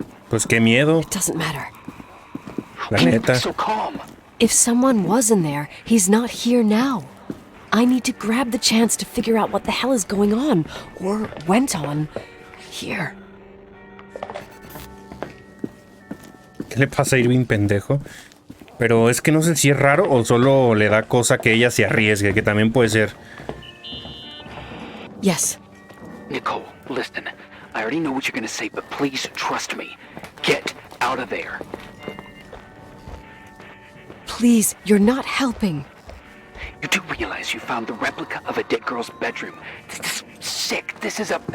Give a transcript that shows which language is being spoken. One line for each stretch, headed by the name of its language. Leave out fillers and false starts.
Spanish: Pues qué miedo.
English: It doesn't matter.
Spanish: La neta.
English: So calm. If someone was in there, he's not here now. I need to grab the chance to figure out what the hell is going on, or went on, here.
Spanish: ¿Qué le pasa a Irving, pendejo? Pero es que no sé si es raro o solo le da cosa que ella se arriesgue, que también puede ser.
English: Yes. Nicole, listen. I already know what you're gonna say, but please trust me. Get out of there. Please, you're not helping. You do realize you found the replica of a dead girl's bedroom. This is sick. This is